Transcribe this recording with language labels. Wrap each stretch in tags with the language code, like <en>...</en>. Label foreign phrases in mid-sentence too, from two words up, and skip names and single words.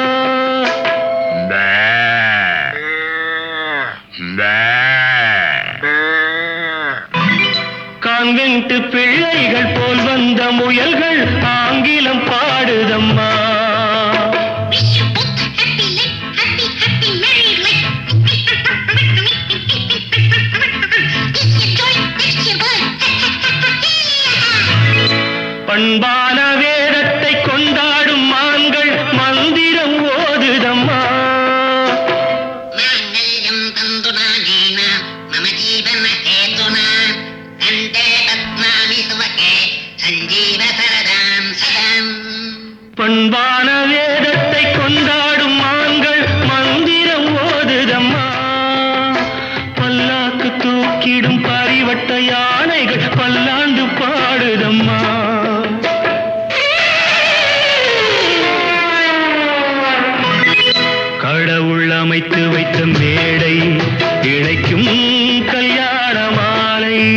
<ta>கான்வென்ட் பிள்ளைகள் போல் வந்த முயல்கள் ஆங்கிலம் பாடுதம்மா.</ta> <en>Wish you both a happy life, happy, happy married life. This your joy, that's your blood.</en> <ta>பண்பான வேதத்தை கொண்டாடும் மான்கள் மந்திரம் ஓதுதம்மா.</ta> <sa>माङ्गल्यं तन्तुनानेन मम जीवनहेतुना कण्ठे बध्नामि सुभगे सञ्जीव सरदां सदाम्.</sa> <ta>பண்பான வேதத்தை கொண்டாடும் மான்கள் மந்திரம் ஓதுதம்மா. பல்லாக்கு தூக்கிடும் பரிவட்ட யானைகள் பல்லாண்டு பாடுதம்மா. கடவுள் அமைத்து வைத்த மேடை இணைக்கும் கல்யாண மாலை.</ta>